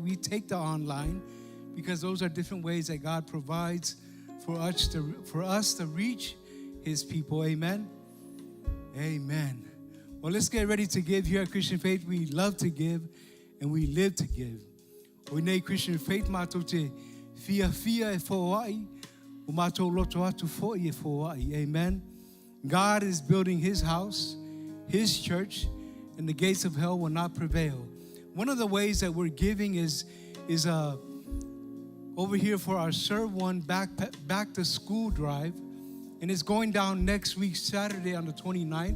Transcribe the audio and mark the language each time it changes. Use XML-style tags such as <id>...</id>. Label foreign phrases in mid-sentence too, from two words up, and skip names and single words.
<en>We take the online because those are different ways that God provides for us to reach his people, amen. Amen. Well, let's get ready to give here at Christian Faith. We love to give and we live to give. We need</en> <sm>Christian Faith mātou te fia e fo'ai, o mātou loto atu fo'i e fo'ai,</sm> <en>amen. God is building his house, his church, and the gates of hell will not prevail. One of the ways that we're giving is over here for our Serve One back to school drive, and it's going down next week, Saturday on the 29th.</en>